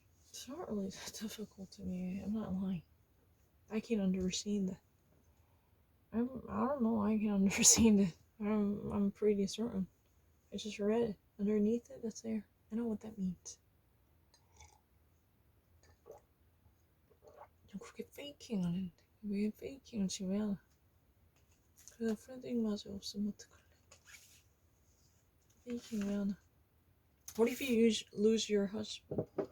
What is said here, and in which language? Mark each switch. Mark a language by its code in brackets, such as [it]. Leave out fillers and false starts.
[en] It's not really that difficult to me. I'm not lying. I can understand that. I don't know. I can understand it. I'm pretty certain. I just read it. Underneath it, that's there. I know what that means. [ko] 그렇게 페이킹 안 했는데 왜 페이킹을 지금 해? 그래서 프렌딩마저 없으면 어떡할래? 페이킹 왜 하나? [en] What if you lose your husband?